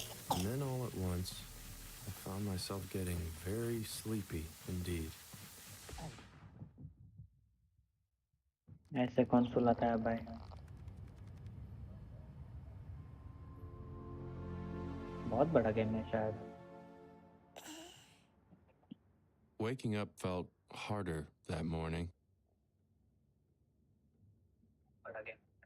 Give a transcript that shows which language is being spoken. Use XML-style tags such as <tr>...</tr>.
<en>And then all at once, I found myself getting very sleepy indeed.</en> <hi>ऐसे कौन सुलाता है भाई बहुत बड़ा गेम है शायद</hi> <en>Waking up felt harder that morning.</en> <hi>बड़ा गेम</hi>